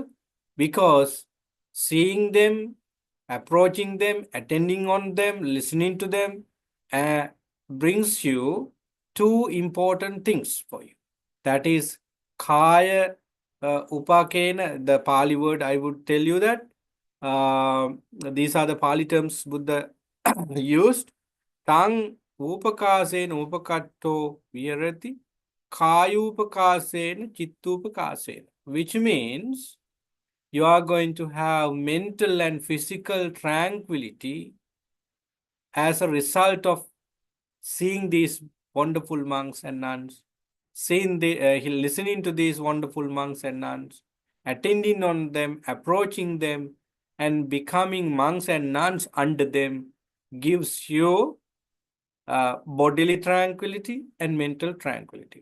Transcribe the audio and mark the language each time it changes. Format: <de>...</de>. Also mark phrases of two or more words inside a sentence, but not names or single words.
<en>Because seeing them, approaching them, attending on them, listening to them brings you two important things for you. That is</en> <pi>kaya upakena,</pi> <en>the Pali word. I would tell you that these are the Pali terms Buddha used.</en> <pi>Tang upakasena upakatto virati kayupakasena chittupakasena,</pi> <en>which means you are going to have mental and physical tranquility as a result of seeing these wonderful monks and nuns, listening to these wonderful monks and nuns, attending on them, approaching them, and becoming monks and nuns under them gives you bodily tranquility and mental tranquility.</en>